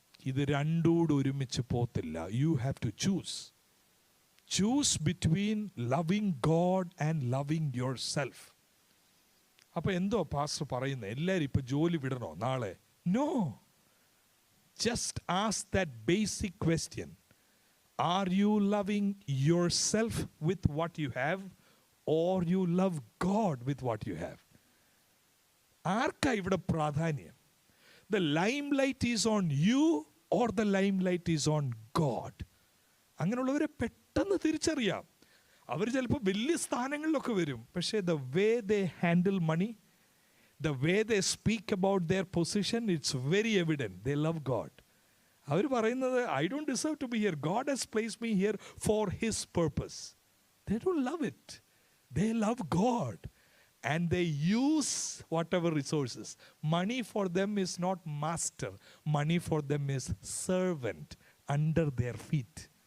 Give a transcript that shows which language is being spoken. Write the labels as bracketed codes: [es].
[ml] ഇത് രണ്ടൂടെ ഒരുമിച്ച് പോത്തില്ല. [en] You have to choose between loving God and loving yourself. [ml] അപ്പോൾ എന്തോ പാസ്റ്റർ പറയുന്നത്, എല്ലാവരും ഇപ്പോൾ ജോലി വിടണോ നാളെ? No. [en] Just ask that basic question. Are you loving yourself with what you have, or you love God with what you have? [ml] ആർക്കാ ഇവിടെ പ്രാധാന്യം? [en] The limelight is on you or the limelight is on God? [ml] അങ്ങനെയുള്ളവരെ പെട്ടെന്ന് തിരിച്ചറിയാം. അവർ ചിലപ്പോൾ വലിയ സ്ഥാനങ്ങളിലൊക്കെ വരും, പക്ഷേ [en] the way they handle money, the way they speak about their position, it's very evident they love God. [ml] അവർ പറയുന്നത്, [en] I don't deserve to be here, God has placed me here for his purpose. They don't love it, they love God and they use whatever resources. Money for them is not master, money for them is servant under their feet.